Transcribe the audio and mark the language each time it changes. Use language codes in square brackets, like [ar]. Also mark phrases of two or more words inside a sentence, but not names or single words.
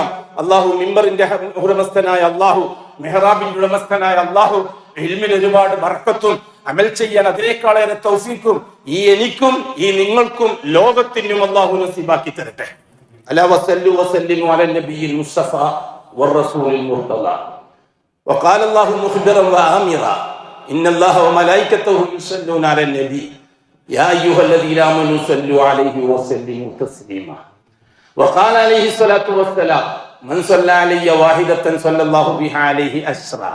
[ml] അള്ളാഹു മിമ്പറിന്റെ ഉടമസ്ഥനായ അള്ളാഹു, മെഹ്റാബിന്റെ ഉടമസ്ഥനായ അള്ളാഹു ഇൽമിൽ ഒരുപാട് ബർക്കത്തും അമൽ ചെയ്യാൻ അതിനേക്കാളേറെ തൗഫീഖും ഈ എനിക്കും ഈ നിങ്ങൾക്കും ലോകത്തിനും അള്ളാഹു നസീബാക്കി തരട്ടെ. [ar] ألا وصلوا وسلموا على النبي المصطفى والرسول المرتضى. وقال الله مخبرا وآمرا إن الله وملائكته يصلون على النبي يا أيها الذين آمنوا صلوا عليه وسلموا تسليما. وقال عليه الصلاة والسلام من صلى علي واحدة صلى الله بها عليه أشرا.